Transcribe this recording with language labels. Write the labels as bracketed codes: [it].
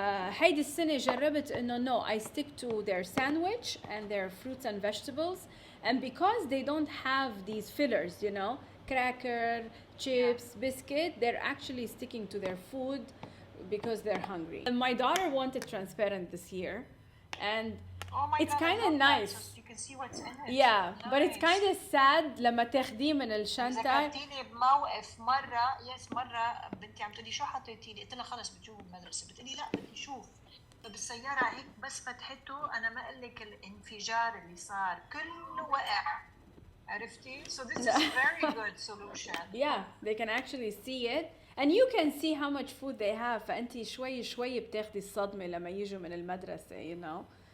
[ar] هيدي السنة جربت إنه [en] no, I stick to their sandwich and their fruits and vegetables, and because they don't have these fillers, you know, cracker, chips, biscuit, they're actually sticking to their food because they're hungry. And my daughter wanted transparent this year, and it's kind of nice. So you can see what's in it. Yeah, nice. but it's kind of sad [ar] لما تاخديه من الشنطة. ذكرتيني بموقف مرة بنتي عم تقولي شو حطيتي لي؟ قلت لها خلص بتشوف المدرسة. بتقولي لا بدي شوف. فبالسيارة هيك بس فتحته أنا ما أقول لك الانفجار اللي صار كله وقع. عرفتي؟ [en] So this is a very good solution. Yeah, they can actually see it. And you can see how much food they have. [ar] فأنتِ شوي بتاخدي الصدمة لما يجوا من المدرسة, [en] you know.